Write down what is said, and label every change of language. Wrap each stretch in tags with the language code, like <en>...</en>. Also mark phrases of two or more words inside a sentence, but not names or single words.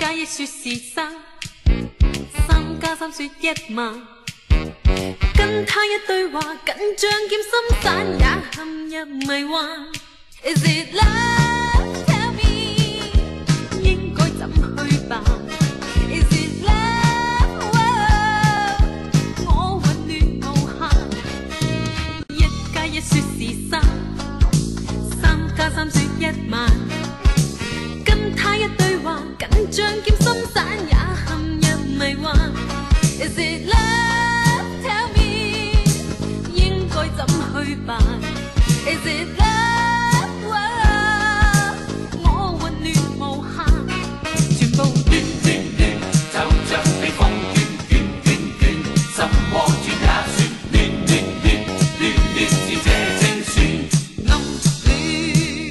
<yue>說是三加三說一萬，跟他一對話，緊張兼心散，也陷入迷幻。</yue> <en>Is it love? Tell me，</en> <yue>應該怎去辦 ？</yue> <en>Is it love？</en> <yue>我混亂無限，一加一說是三加三說一萬，跟他一對話，緊張兼心散，也陷入迷幻。</yue> <en>Is it love? Tell me，</en> <yue>應該怎去辦 ？</yue> <en>Is it love？</en> <yue>我混亂無限，全部亂亂亂，就像被風捲捲捲捲，什麼轉也算。亂亂亂，亂亂是這精選。暗戀，</yue>